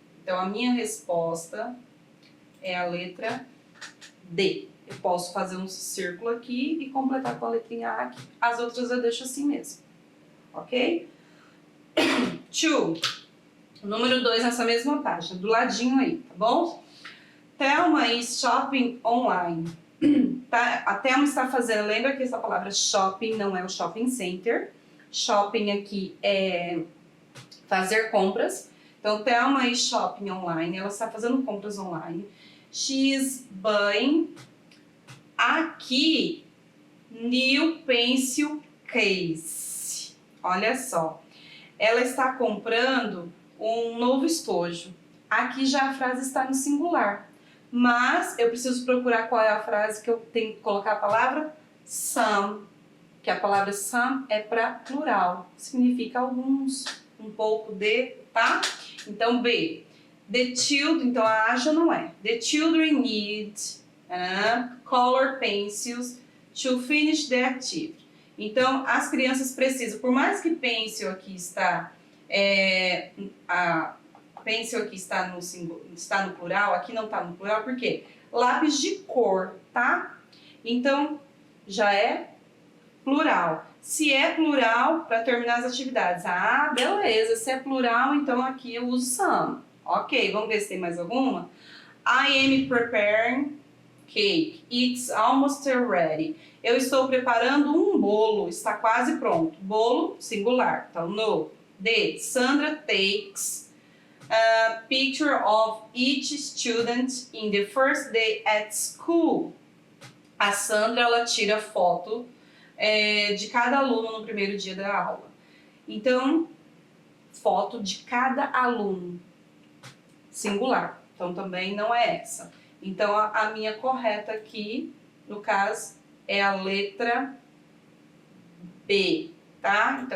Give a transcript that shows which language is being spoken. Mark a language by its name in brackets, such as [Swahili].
[Portuguese] Então, a minha resposta é a letra D. Eu posso fazer um círculo aqui e completar com a letrinha A aqui. As outras eu deixo assim mesmo, ok? 2. Número 2 nessa mesma página, do ladinho aí, tá bom? [English] Thelma is shopping online. [Portuguese] Tá? A Thelma está fazendo, lembra que essa palavra shopping não é o shopping center. Shopping aqui é fazer compras. Então, [English] Thelma is shopping online, [Portuguese] ela está fazendo compras online. [English] She is buying, aqui, new pencil case. [Portuguese] Olha só, ela está comprando um novo estojo. Aqui já a frase está no singular, mas eu preciso procurar qual é a frase que eu tenho que colocar a palavra some, que a palavra some é para plural, significa alguns, um pouco de, tá? Então, B. [English] The children, [Portuguese] então a já não é. [English] The children need color pencils to finish the activity. [Portuguese] Então, as crianças precisam, por mais que pencil aqui está, a pencil aqui está no plural, aqui não está no plural, por quê? Lápis de cor, tá? Então, já é plural. Se é plural, para terminar as atividades. Ah, beleza. Se é plural, então aqui eu uso some. Ok, vamos ver se tem mais alguma. [English] I am preparing cake. It's almost ready. [Portuguese] Eu estou preparando um bolo. Está quase pronto. Bolo, singular. Então, no. D. [English] Sandra takes a picture of each student in the first day at school. [Portuguese] A Sandra, ela tira foto de cada aluno no primeiro dia da aula. Então, foto de cada aluno. Singular. Então, também não é essa. Então, a minha correta aqui, no caso, é a letra B, tá?